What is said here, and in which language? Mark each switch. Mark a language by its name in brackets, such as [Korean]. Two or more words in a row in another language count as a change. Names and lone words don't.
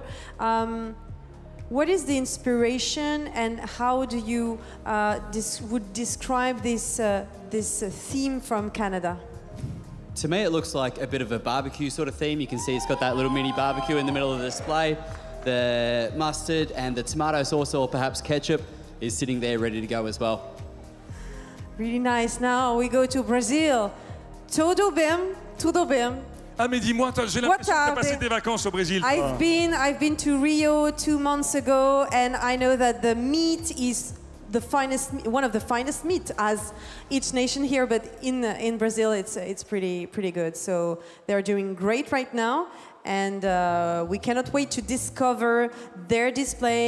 [English] What is the inspiration, and how do you would describe this theme from Canada? To me, it looks like a bit of a barbecue sort of theme. You can see it's got that little mini barbecue in the middle of the display. The mustard and the tomato sauce, or perhaps ketchup, is sitting there ready to go as well. Really nice. Now we go to Brazil. [Portuguese] Tudo bem. [French] Ah mais dis-moi, j'ai l'impression que tu as passé tes vacances au Brésil. [English] I've been to Rio 2 months ago, and I know that the meat is the finest, one of the finest meat as each nation here, but in Brazil it's pretty good. So they're doing great right now. And we cannot wait to discover their display.